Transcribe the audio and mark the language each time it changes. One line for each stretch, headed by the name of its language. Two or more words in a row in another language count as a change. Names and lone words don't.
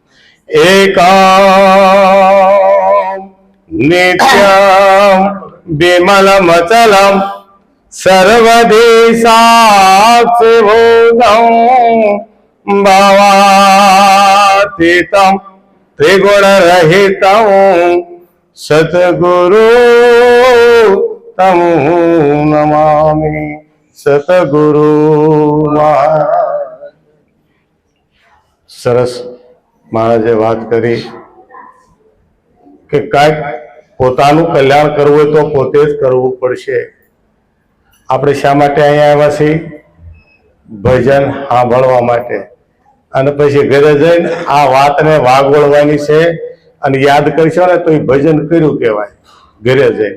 Sanskrit: एकं नित्यं विमलमचलं सर्वदि साक्षिभूतं भवातीतं त्रिगुणरहितं सद्गुरु तं नमामि।
Gujarati: सतगुरु સરસ મહારાજે વાત કરી કે કાંઈક પોતાનું કલ્યાણ કરવું હોય તો પોતે જ કરવું પડશે। આપણે શા માટે અહીંયા આવ્યા છીએ? ભજન સાંભળવા માટે, અને પછી ઘરે જઈને આ વાતને વાગવળવાની છે અને યાદ કરશો ને તો એ ભજન કર્યું કહેવાય ઘરે જઈને।